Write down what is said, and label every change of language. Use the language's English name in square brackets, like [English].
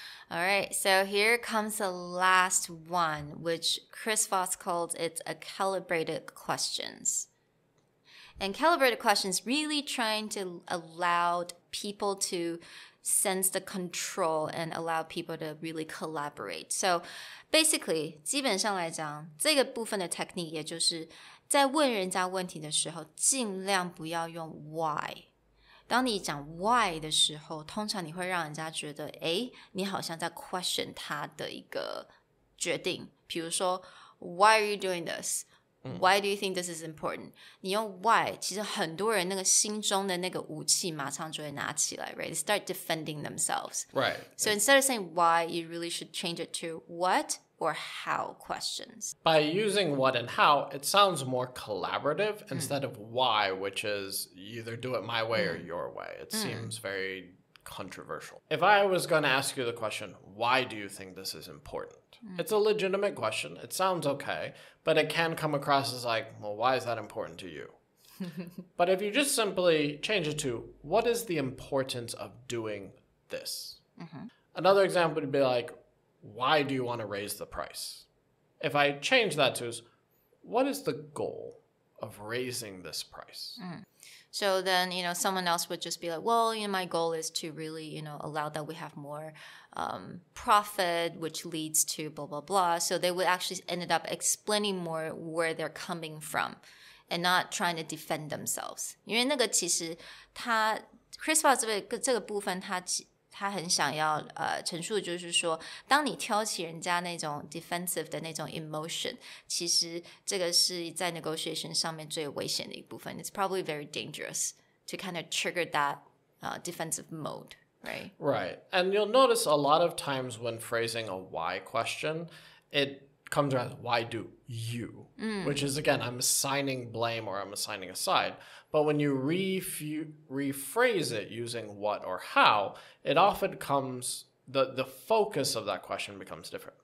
[English] All right, so here comes the last one, which Chris Voss called it a calibrated questions. And calibrated questions really trying to allow people to sense the control and allow people to really collaborate. So basically, [Chinese] 基本上来讲，这个部分的 technique 也就是在问人家问题的时候，尽量不要用 why。当你讲 why 的时候，通常你会让人家觉得，诶，你好像在 question 他的一个决定，比如说 [English] Why are you doing this? Why do you think this is important? [Chinese] 你用 why 其实很多人那个心中的那个武器马上就会拿起来 right? [English] They start defending themselves. Right. So instead of saying why, you really should change it to what or how questions. By using what and how, it sounds more collaborative instead of why, which is you either do it my way or your way. It seems very controversial. If I was going to ask you the question, why do you think this is important? It's a legitimate question. It sounds okay, but it can come across as like, well, why is that important to you? But if you just simply change it to, what is the importance of doing this? Another example would be like, why do you want to raise the price? If I change that to, what is the goal of raising this price? So then, someone else would just be like, well, my goal is to really, allow that we have more profit, which leads to blah, blah, blah. So they would actually ended up explaining more where they're coming from and not trying to defend themselves. [Chinese] 因为那个其实Chris Voss 这个部分他很想要陈述的就是说，当你挑起人家那种 defensive 的那种 emotion， 其实这个是在 negotiation 上面最危险的一部分。 [English] It's probably very dangerous to kind of trigger that defensive mode, right? Right. And you'll notice a lot of times when phrasing a why question, it comes around, why do you? Which is, again, I'm assigning blame or I'm assigning a side. But when you rephrase it using what or how, it often comes, the focus of that question becomes different.